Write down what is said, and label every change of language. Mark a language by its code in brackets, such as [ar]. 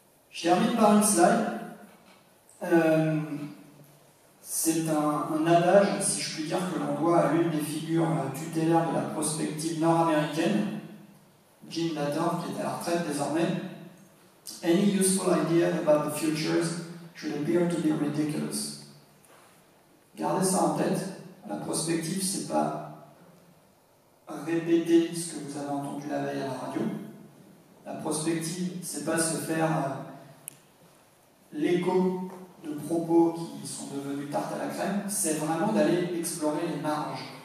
[fr] Je termine par une slide. C'est un adage, si je puis dire, que l'on doit à l'une des figures tutélaires de la prospective nord-américaine, Jim Latham, qui est à la retraite désormais. [en] Any useful idea about the futures should appear to be ridiculous. [fr] Gardez ça en tête. La prospective, c'est pas répéter ce que vous avez entendu la veille à la radio. La prospective, c'est pas se faire l'écho de propos qui sont devenus tarte à la crème, c'est vraiment d'aller explorer les marges.